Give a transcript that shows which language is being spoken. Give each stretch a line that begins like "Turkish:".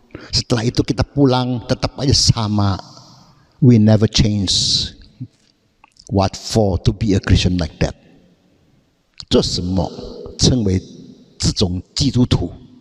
Indonesian: Setelah itu kita pulang tetap aja sama.
English: We never change. What for to be a Christian like that?
Chinese: 做什么称为这种基督徒?